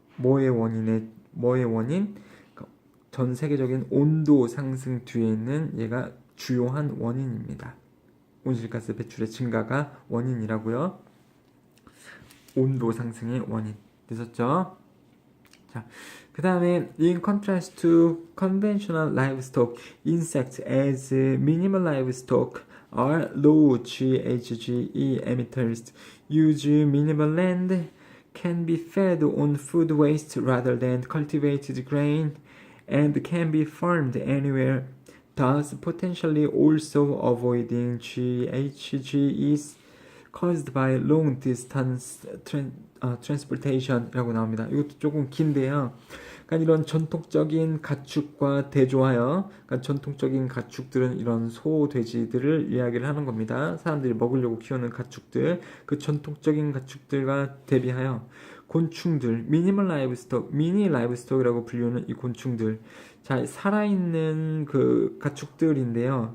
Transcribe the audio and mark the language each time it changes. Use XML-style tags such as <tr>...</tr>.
<ko>뭐의 원인? 전 세계적인 온도 상승 뒤에 있는 얘가 주요한 원인입니다. 온실가스 배출의 증가가 원인이라고요. 온도 상승의 원인 되셨죠?</ko> <en>자, 그 다음에 in contrast to conventional livestock, insects as minimal livestock are low GHG emitters, use minimal land, can be fed on food waste rather than cultivated grain, and can be farmed anywhere, thus potentially also avoiding GHGs caused by long distance transportation이라고</en> <ko>나옵니다. 이것도 조금 긴데요. 그러니까 이런 전통적인 가축과 대조하여, 그러니까 전통적인 가축들은 이런 소, 돼지들을 이야기를 하는 겁니다. 사람들이 먹으려고 키우는 가축들, 그 전통적인 가축들과 대비하여 곤충들, 미니멀 라이브스톡, 미니 라이브스톡이라고 불리는 이 곤충들, 자, 살아있는 그 가축들인데요.</ko>